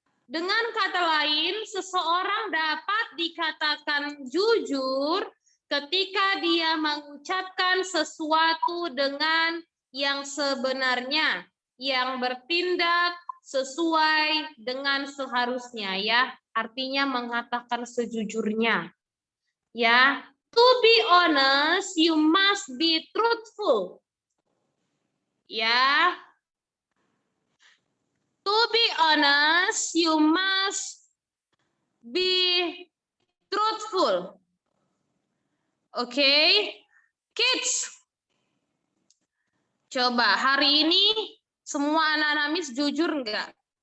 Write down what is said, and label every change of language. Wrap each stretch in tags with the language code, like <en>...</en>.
<id>Dengan kata lain, seseorang dapat dikatakan jujur ketika dia mengucapkan sesuatu dengan yang sebenarnya, yang bertindak sesuai dengan seharusnya, ya. Artinya mengatakan sejujurnya.</id> <en>Ya, to be honest, you must be truthful. Ya. To be honest, you must be truthful. Oke, kids.</en> <id>Coba hari ini semua anak-anak Miss jujur enggak?</id>